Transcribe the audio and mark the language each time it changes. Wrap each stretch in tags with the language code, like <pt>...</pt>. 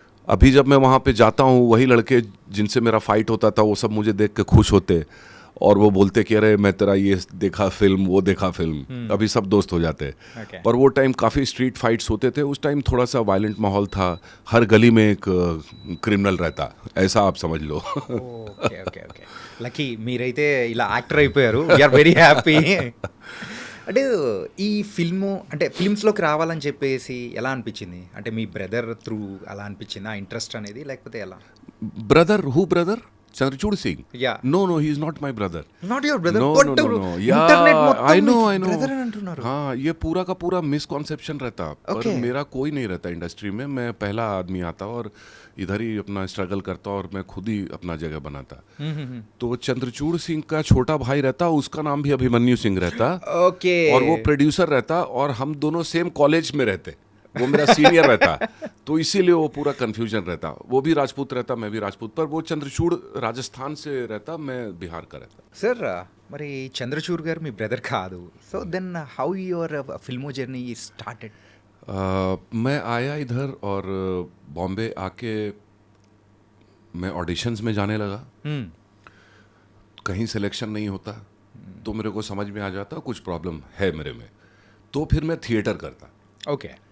<hi>अभी जब मैं वहाँ पे जाता हूँ, वही लड़के जिनसे मेरा फाइट होता था वो सब मुझे देख के खुश होते, और वो बोलते कि अरे मैं तेरा ये देखा फिल्म, वो देखा फिल्म, अभी सब दोस्त हो जाते हैं।</hi> <en>Okay.</en> <hi>पर वो टाइम काफ़ी स्ट्रीट फाइट्स होते थे, उस टाइम थोड़ा सा वायलेंट माहौल था, हर गली में एक क्रिमिनल रहता, ऐसा आप समझ लो।</hi> <te>ఓకే ఓకే ఓకే లక్కీ మీరైతే ఇలా యాక్టర్ అయిపోయారు,</te> <en>We are very happy.</en> <te>అంటే ఈ ఫిల్ము అంటే ఫిల్మ్స్లోకి రావాలని చెప్పేసి ఎలా అనిపించింది? అంటే మీ బ్రదర్ త్రూ అలా అనిపించింది ఆ ఇంట్రెస్ట్ అనేది, లేకపోతే ఎలా?</te> <en>Brother, who brother? Chandrachud Singh? Yeah. No, no, he is not my brother. Not your brother? No, no, no, no.</en> <te>Internet</te> <en>Yeah,</en> <te>మొత్తం</te> <en>I know, I know.</en> <te>Brother అని అంటున్నారు.</te> <hi>हाँ, ये पूरा का पूरा मिसकॉन्सेप्शन रहता, पर</hi> <en>Okay.</en> <hi>मेरा कोई नहीं रहता इंडस्ट्री में। मैं पहला आदमी आता और इधर ही अपना स्ट्रगल करता और मैं खुद ही अपना जगह बनाता। तो चंद्रचूड़ सिंह का छोटा भाई रहता, उसका नाम भी अभिमन्यु सिंह रहता,</hi> <en>okay</en> <hi>और वो प्रोड्यूसर रहता, और हम दोनों सेम कॉलेज में रहते, वो मेरा सीनियर रहता, तो इसीलिए वो पूरा कंफ्यूजन रहता। वो भी राजपूत रहता, मैं भी राजपूत, पर वो चंद्रचूड़ राजस्थान से रहता, मैं बिहार का रहता।</hi> <te>సార్ మరి చంద్రచూర్ గారు మీ బ్రదర్ కాదు,</te> <en>So then how your film journey started?</en> <hi>मैं आया इधर और बॉम्बे आके मैं ऑडिशंस में जाने लगा। कहीं सिलेक्शन नहीं होता तो मेरे को समझ में आ जाता कुछ प्रॉब्लम है मेरे में, तो फिर मैं थिएटर करता।</hi> <en>okay</en>